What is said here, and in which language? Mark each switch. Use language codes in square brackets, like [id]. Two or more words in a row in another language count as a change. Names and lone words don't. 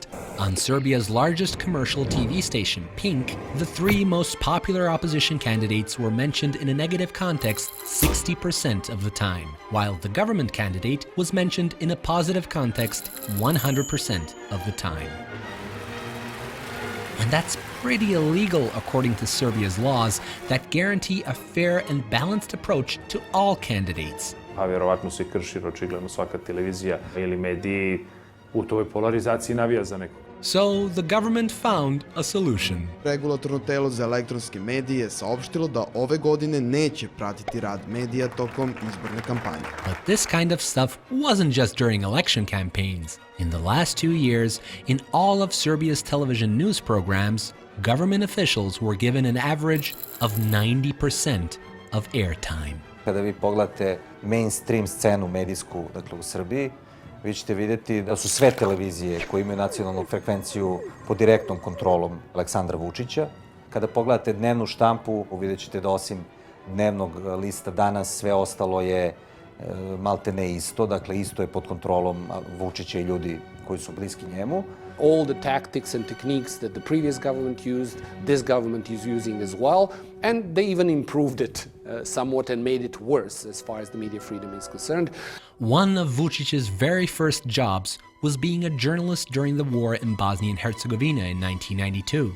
[en] On Serbia's largest commercial TV station, Pink, the three most popular opposition candidates were mentioned in a negative context 60% of the time, while the government candidate was mentioned in a positive context 100% of the time. And that's pretty illegal according to Serbia's laws that guarantee a fair and balanced approach to all candidates. [sr] A vjerovatno se krši očigledno svaka televizija ili mediji u toj polarizaciji navija za nekog. [en] So the government found a solution. [sr] Regulatorno telo za elektronske medije je saopštilo da ove godine neće pratiti rad medija tokom izborne kampanje. [en] But this kind of stuff wasn't just during election campaigns. In the last 2 years, in all of Serbia's television news programs, government officials were given an average of 90% of airtime. [sr] Kada vi pogledate mainstream scenu medijsku, dakle u Srbiji, vi ćete vidjeti da su sve televizije koje imaju nacionalnu frekvenciju pod direktnom kontrolom Aleksandra Vučića. Kada pogledate dnevnu štampu, vidjet ćete da osim dnevnog lista Danas, sve ostalo je malte ne isto, dakle isto je pod kontrolom Vučića i ljudi koji su bliski njemu. [en] All the tactics and techniques that the previous government used, this government is using as well, and they even improved it somewhat and made it worse as far as the media freedom is concerned. One of Vučić's very first jobs was being a journalist during the war in Bosnia and Herzegovina in 1992.